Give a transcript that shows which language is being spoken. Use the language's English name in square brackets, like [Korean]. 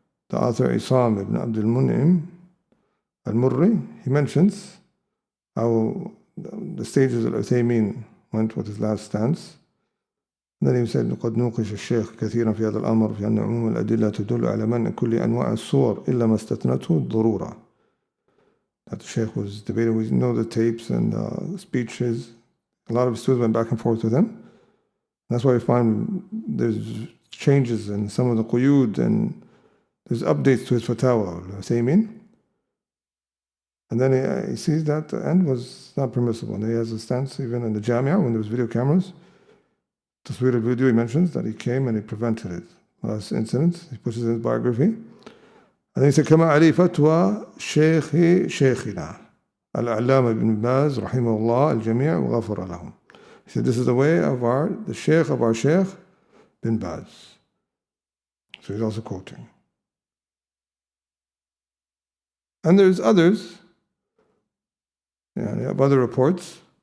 [English] The author Isam ibn Abdul Mun'im al-Murri, he mentions how the stages of al-Uthaymeen went with his last stance. And then he said [Arabic] قد نوقش الشيخ كثيرا في هذا الأمر في أن عموم الأدلة تدل على منع كل أنواع الصور إلا ما استثنته الضرورة. [English] That the Shaykh was debating, we know the tapes and speeches. A lot of students went back and forth with him. That's why we find there's changes in some of the quyud and there's updates to his fatwa, al-Uthaymeen. And then he sees that the end was not permissible. And he has a stance even in the Jamia when there was video cameras. Tasweer al-video, he mentions that he came and he prevented it. Last incident, he pushes in his biography. And then he said, [Arabic] كما علي فتوى شيخنا العلامة بن باز رحمه الله الجميع وغفر لهم. [English] He said, this is the way of the Shaykh of our Shaykh bin Baz. So he's also quoting. And there's others. You have other reports.